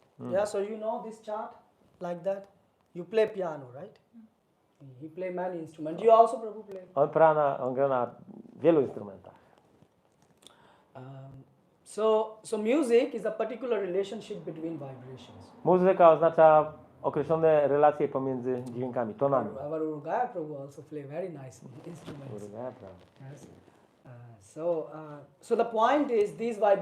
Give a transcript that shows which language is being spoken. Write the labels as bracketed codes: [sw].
[en] Yeah, so you know this chart like that. You play piano, right? He play many instruments. You also Prabhu play. [pl] On gra na wielu instrumentach. [en] So music is a particular relationship between vibrations. [pl] Muzyka oznacza określone relacje pomiędzy dźwiękami, tonami. [en] Our Urugaya Prabhu also play very nice instruments. Yes. So the point is these